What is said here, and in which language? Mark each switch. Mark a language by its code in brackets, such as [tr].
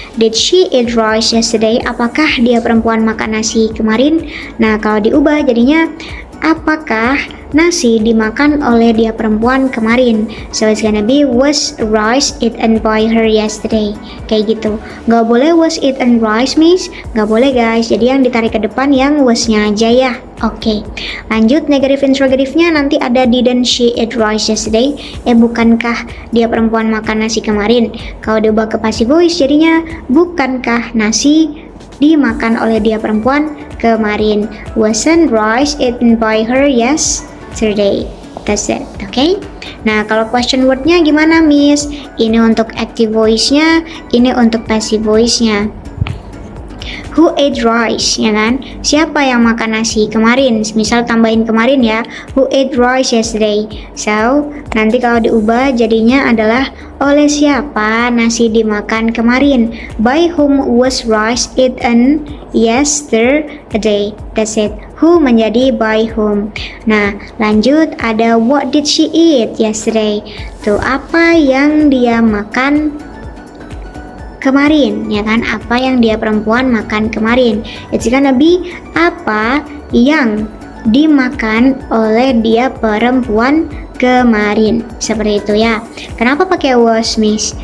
[en] Did she eat rice yesterday? [id] Apakah dia perempuan makan nasi kemarin? Nah, kalau diubah jadinya apakah nasi dimakan oleh dia perempuan kemarin? [en] So it's gonna be was rice eaten by her yesterday. [id] Kayak gitu. Gak boleh [en] was eaten rice, Miss. [id] Gak boleh, guys. Jadi yang ditarik ke depan yang was-nya aja ya. Oke. Lanjut [en] negative interrogative-nya [id] nanti ada [en] didn't she eat rice yesterday? [id] Bukankah dia perempuan makan nasi kemarin? Kalau diubah ke passive voice jadinya bukankah nasi dimakan oleh dia perempuan kemarin? [en] Wasn't rice eaten by her yesterday? That's it, okay? [id] Nah, kalau [en] question word-nya [id] gimana, [en] Miss? [id] Ini untuk active voice-nya, ini untuk passive voice-nya. [en] Who ate rice, [id] ya kan? Siapa yang makan nasi kemarin? Misal tambahin kemarin ya. [en] Who ate rice yesterday? [id] So, nanti kalau diubah jadinya adalah oleh siapa nasi dimakan kemarin? [en] By whom was rice eaten yesterday? That's it. Who [id] menjadi [en] by whom. [id] Nah, lanjut ada [en] what did she eat yesterday? [id] Tuh, apa yang dia makan kemarin, ya kan? Apa yang dia perempuan makan kemarin? [en] It's gonna be [id] apa yang dimakan oleh dia perempuan kemarin. Seperti itu ya. Kenapa pakai was, Miss?